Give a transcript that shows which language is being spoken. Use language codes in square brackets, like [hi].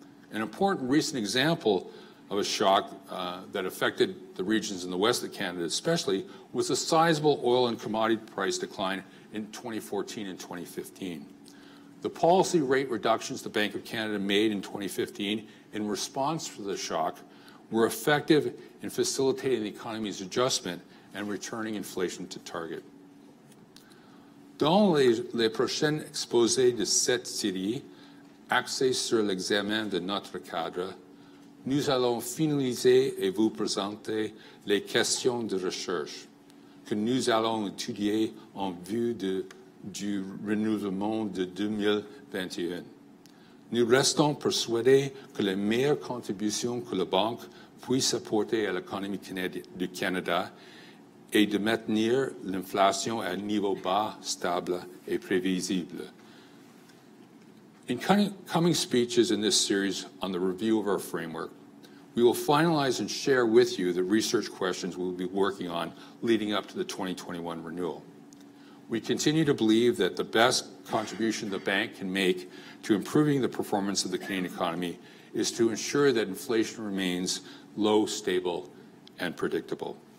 [en] An important recent example of a shock that affected the regions in the west of Canada especially was a sizable oil and commodity price decline in 2014 and 2015. The policy rate reductions the Bank of Canada made in 2015 in response to the shock were effective in facilitating the economy's adjustment and returning inflation to target. [fr] Dans les prochains exposés de cette série, axés sur l'examen de notre cadre, nous allons finaliser et vous présenter les questions de recherche que nous allons étudier en vue du renouvellement de 2021. Nous restons persuadés que les meilleures contributions que la Banque puisse apporter à l'économie du Canada est de maintenir l'inflation à un niveau bas, stable et prévisible. [en] In coming speeches in this series on the review of our framework, we will finalize and share with you the research questions we will be working on leading up to the 2021 renewal. We continue to believe that the best contribution the bank can make to improving the performance of the Canadian economy is to ensure that inflation remains low, stable, and predictable.